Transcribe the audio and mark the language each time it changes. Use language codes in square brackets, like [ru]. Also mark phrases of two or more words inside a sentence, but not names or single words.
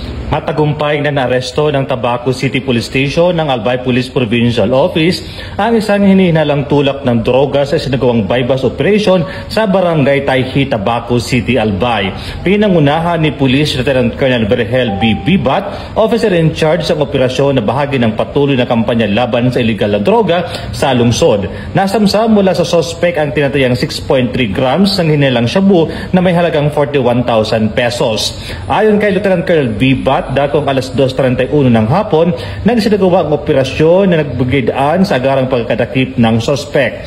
[tl] Matagumpay na naaresto ng Tabaco City Police Station ng Albay Police Provincial Office ang isang hinihinalang tulak ng droga sa isinagawang [en] bypass operation [tl] sa Barangay Tayhi, Tabaco City, Albay. Pinangunahan ni Police Lieutenant Colonel Berhel B. Bibat, [en] officer in charge [tl] sa operasyon na bahagi ng patuloy na kampanya laban sa illegal na droga sa lungsod. Nasamsam mula sa sospek ang tinatayang 6.3 grams ng hinilang shabu na may halagang 41,000 pesos. Ayon kay Lieutenant Colonel Bibat, dakong alas 2:31 ng hapon, nagsinagawa ang operasyon na nagbigidaan sa agarang pagkadakip ng sospek.